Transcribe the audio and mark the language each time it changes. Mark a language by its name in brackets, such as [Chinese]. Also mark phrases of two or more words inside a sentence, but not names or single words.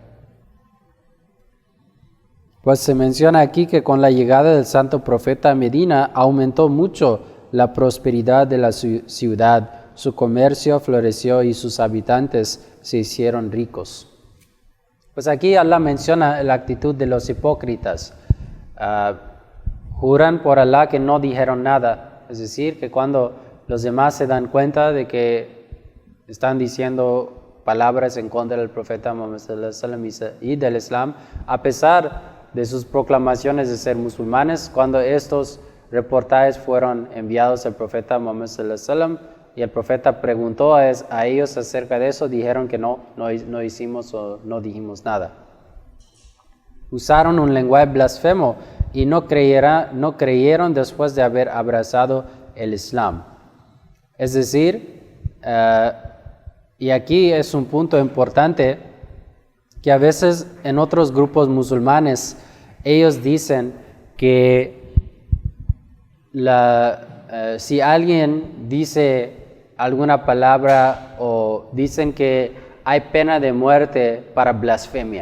[Spanish] Pues se menciona aquí que con la llegada del santo profeta a Medina aumentó mucho la prosperidad de la ciudad, su comercio floreció y sus habitantes se hicieron ricos. Pues aquí Allah menciona la actitud de los hipócritas. Juran por Allah que no dijeron nada. Es decir, que cuando los demás se dan cuenta de que están diciendo palabras en contra del profeta Muhammad [Arabic] صلى الله عليه وسلم [Spanish] y del Islam, a pesar de sus proclamaciones de ser musulmanes, cuando estos reportajes fueron enviados al profeta Muhammad [Arabic] صلى الله عليه وسلم [Spanish] y el profeta preguntó a ellos acerca de eso, dijeron que no hicimos o no dijimos nada. Usaron un lenguaje blasfemo y no creyeron después de haber abrazado el Islam. Es decir, y aquí es un punto importante, que a veces en otros grupos musulmanes ellos dicen que si alguien dice alguna palabra o dicen que hay pena de muerte para blasfemia.